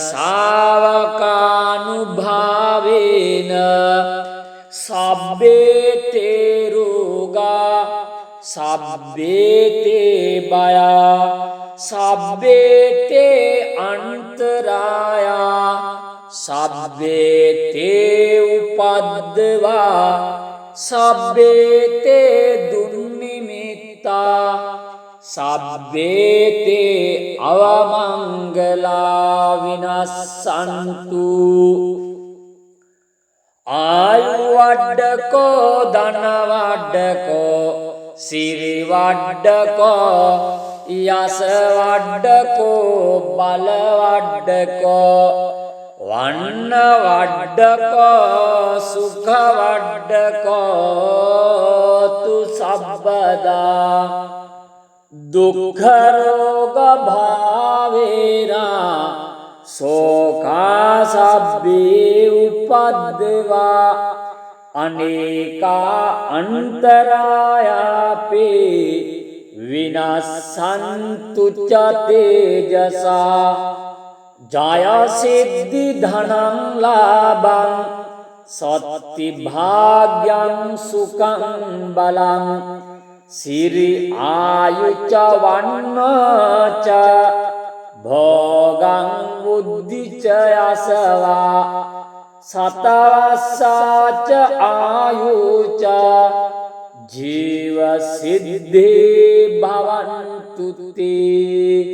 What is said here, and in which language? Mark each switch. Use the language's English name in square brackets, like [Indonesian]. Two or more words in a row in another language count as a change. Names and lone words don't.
[Pali] ශාවකානුභාවේන සබ්බේ තේ රෝගා සබ්බේ තේ බයා සබ්බේ තේ අන්තරායා සබ්බේ තේ උපද්දවා සබ්බේ තේ දුන්නිමිත්තා සබ්බේතේ අවමංගලා විනස්සන්තු ආයු වඩ්ඩකෝ ධන වඩ්ඩකෝ සිරි වඩ්ඩකෝ යස වඩ්ඩකෝ බල වඩ්ඩකෝ වන්න වඩ්ඩකෝ සුඛ වඩ්ඩකෝ තු සබ්බදා දුක්ඛ රෝග භාවේනා සෝකා සබ්බේ උපද්දවා අනේකා අන්තරායාපේ විනස්සන්තු ච තේජසා ජය සිද්ධි ධනං ලාභං සත්ති භාග්‍යං සුඛං බලං සිරි ආයුච වන්නච භෝගං බුද්ධිච යසවා සතවස්සාච ආයුච ජීව සිද්ධේ භවන්තු තේ